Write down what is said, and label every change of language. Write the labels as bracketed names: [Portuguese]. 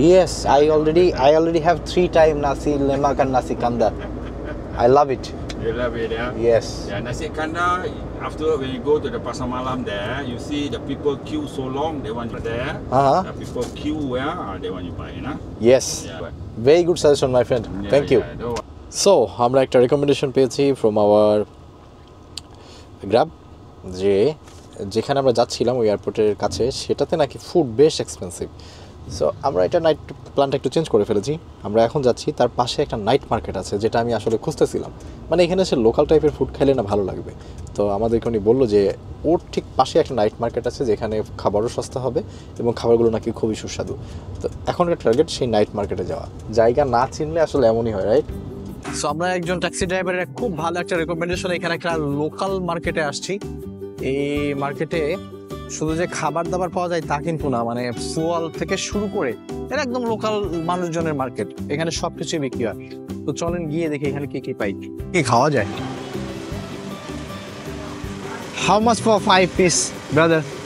[English] Yes, I already have 3 times nasi lemak and nasi kandar. I love it. You love it, yeah? Yes. Yeah, nasi kandar, after when you go to the Pasar Malam there, you see the people queue so long, they want you there. The people queue where, they want you buy, you know? Yes. Yeah. Very good suggestion, my friend. Thank you. Yeah, don't worry. [Bangla] So আমরা একটা recommendation পেয়েছি [English] from our [Bangla] grab, যে যেখানে আমরা যাচ্ছিলাম ওই এয়ারপোর্টের কাছে, সেটাতে নাকি ফুড বেশ এক্সপেন্সিভ। সো আমরা এটা নাইট প্ল্যানটা একটু চেঞ্জ করে ফেলেছি। আমরা এখন যাচ্ছি তার পাশে একটা নাইট মার্কেট আছে, যেটা আমি আসলে খুঁজতেছিলাম। মানে এখানে এসে লোকাল টাইপের ফুড খাইলে না ভালো লাগবে। তো আমাদেরকে উনি বললো যে ওর ঠিক পাশে একটা নাইট মার্কেট আছে, যেখানে খাবারও সস্তা হবে এবং খাবারগুলো নাকি খুবই সুস্বাদু। তো এখনকার টার্গেট সেই নাইট মার্কেটে যাওয়া। জায়গা না চিনলে আসলে এমনই হয়, রাইট? সো আমরা একজন ট্যাক্সি ড্রাইভারের খুব ভালো একটা রেকমেন্ডেশন, এখানে একটা লোকাল মার্কেটে আসছি। এই মার্কেটে শুধু যে খাবার দাবার পাওয়া যায় তা কিন্তু না, মানে সোয়াল থেকে শুরু করে এটা একদম লোকাল মানুষজনের মার্কেট। এখানে সবকিছু বিক্রি হয়। তো চলেন গিয়ে দেখি এখানে কি কি পাই, কি খাওয়া যায়। [English] How much for 5 piece, brother?